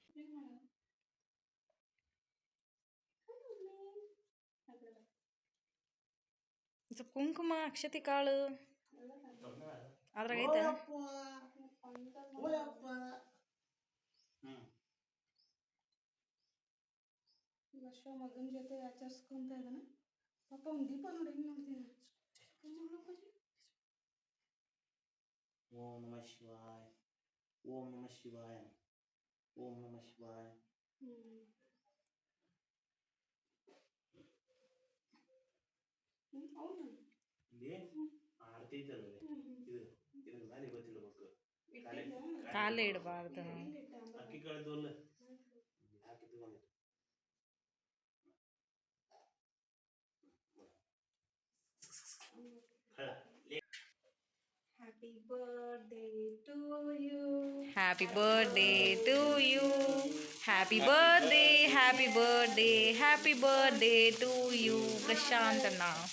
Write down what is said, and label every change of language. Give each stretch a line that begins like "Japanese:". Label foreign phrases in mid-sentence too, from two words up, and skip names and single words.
Kannada: ಕುಂಕುಮ, ಅಕ್ಷತೆ ಕಾಳು ಅದ್ರಾಗ ಐತೆ. ವರ್ಷ ಮಗನ ಜೊತೆ ಆಚರಿಸ್ಕೊಂತ ಇದ್ದಾನೆ. ಪಾಪ ಒಂದು ದೀಪ ನೋಡಿ ಹೆಂಗೆ ನೋಡ್ತೀನಿ.
Sanskrit: ಓಂ ನಮಃ ಶಿವಾಯ, ಓಂ ನಮಃ ಶಿವಾಯ, ಓಂ ನಮಃ ಶಿವಾಯ.
Kannada: ಹೌದಾ? ಇಲ್ಲಿ ಆರತಿ ಇದಲ್ಲ, ಇದು ಇದ್ರ ಮೇಲೆ ಗೊತ್ತಿಡ್ಬೇಕು. ಕಾಲೇ ಇಡಬಾರ್ದು. ಅಕ್ಕಿ ಕಳೆದು ಅಲ್ಲ ಯಾಕೆ ತಗೊಂಡಿದ್ದು.
English: Happy birthday to you. Happy birthday to you. Happy birthday, happy birthday, happy birthday to you,
Kannada: ಪ್ರಶಾಂತಣ್ಣ.